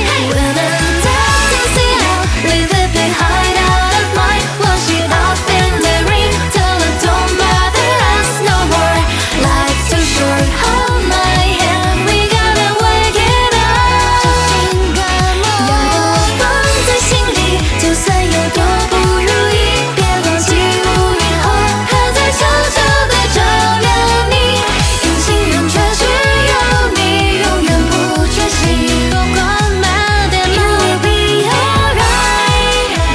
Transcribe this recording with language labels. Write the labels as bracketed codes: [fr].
[en] When in doubt, dance it out, leave it behind, out of mind. Wash it off in the rain till it don't bother us no more. Life's too short, hold my hand, we gotta work it out. [zh] 要多放在心里，就算有多不如意，别忘记5年后还在悄悄地照亮你。隐形人却只有你，永远不缺席。不管慢点， [en] You will be alright。